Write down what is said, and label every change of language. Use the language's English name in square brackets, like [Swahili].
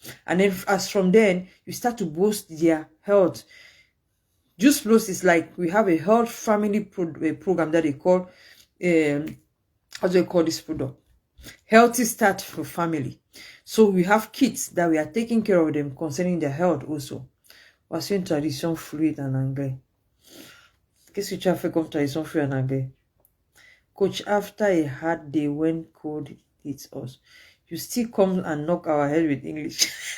[English] And then as from then, you start to boost their health. Juice Plus is like, we have a health family program that they call, how do they call this product? Healthy Start for Family. So we have kids that we are taking care of them concerning their health also. [French] Voici une tradition fluide en anglais. Qu'est-ce que tu as fait comme tradition fluide en anglais? [English] Coach, after a hard day when cold hits us, you still come and knock our head with English.